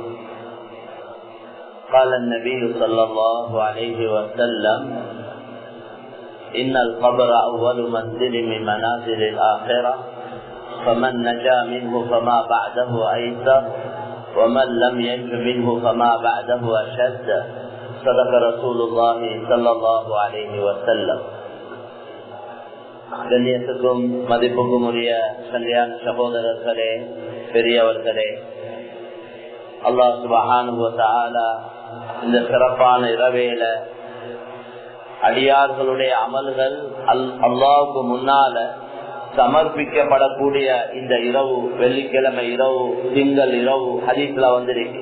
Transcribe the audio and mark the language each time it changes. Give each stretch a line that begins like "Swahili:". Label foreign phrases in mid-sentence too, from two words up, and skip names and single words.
Arabic: قال النبي صلى الله عليه وسلم إن القبر أول منزل من منازل الآخرة فمن نجا منه فما بعده أيسر ومن لم ينج منه فما بعده أشد صدق رسول الله صلى الله عليه وسلم.
Tamil: கண்ணியத்துக்கும் மதிப்புக்கும் உரிய கல்யாண சகோதரர்களே, பெரியவர்களே,
Arabic: الله سبحانه وتعالى
Tamil: இந்த சிறப்பான இரவேல அடியார்களுடைய அமல்கள் அல்லாஹ்வுக்கு முன்னால சமர்ப்பிக்கப்படக்கூடிய இந்த இரவு, வெள்ளிக்கிழமை இரவு, திங்கள் இரவு ஹதீஸ்ல வந்திருக்கு.